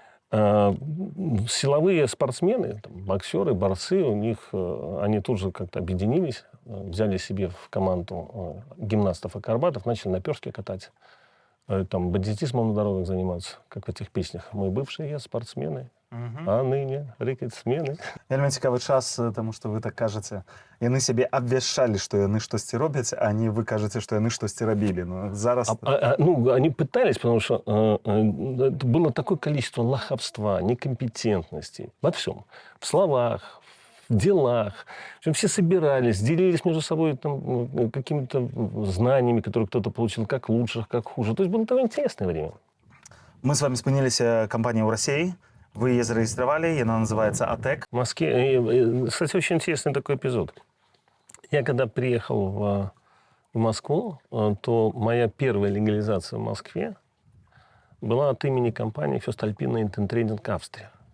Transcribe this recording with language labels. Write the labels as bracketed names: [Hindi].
[Russian] Силовые спортсмены, там, боксеры, борцы, у них, они тут же как-то объединились, взяли себе в команду гимнастов, акробатов, начали на перске катать. Там бандитизмом на дорогах заниматься, как в этих песнях. Мы бывшие спортсмены, а ныне рыкать смены. [Belarusian] Вельмі цікавы час, тому што вы так кажаце. Яны сябе абвяшчалі, што яны штосьці робяць, а не вы кажаце, што яны штосьці рабілі. Ну, зараз... [Russian] Ну, они пытались, потому что это было такое количество лоховства, некомпетентности во всем. В словах, в делах. В общем, все собирались, делились между собой там, какими-то знаниями, которые кто-то получил как лучше, как хуже. То есть было довольно интересное время. [Belarusian] Мы с вами спыніліся кампанія ў Расіі. [Russian] Вы ее зарегистрировали, она называется АТЭК. В Москве, кстати, очень интересный такой эпизод. Я когда приехал в Москву, то моя первая легализация в Москве была от имени компании Фёсtalpine Intentrending Австрия.